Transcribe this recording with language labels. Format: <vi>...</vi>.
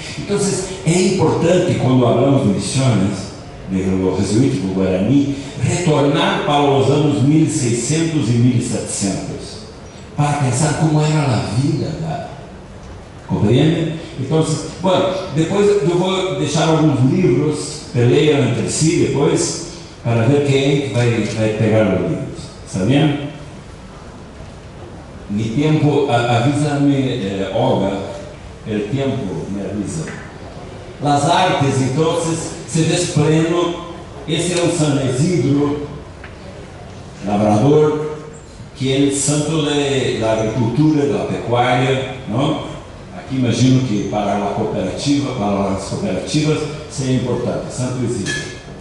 <pt>Então, é importante, quando falamos de missões, do jesuítico Guarani, retornar para os anos 1600 e 1700, para pensar como era a vida lá. Compreende? Então, bueno, depois eu vou deixar alguns livros, leiam entre si depois, para ver quem vai pegar os livros.</pt> <es>¿Está bien? Mi tiempo, avísame, Olga, el tiempo me avisa. Las artes, entonces, se desprendem.</es> <pt>Esse é o San Isidro, labrador, que é o santo da agricultura, da pecuária, não? Aqui imagino que para as cooperativas, seja importante, Santo Isidro.</pt>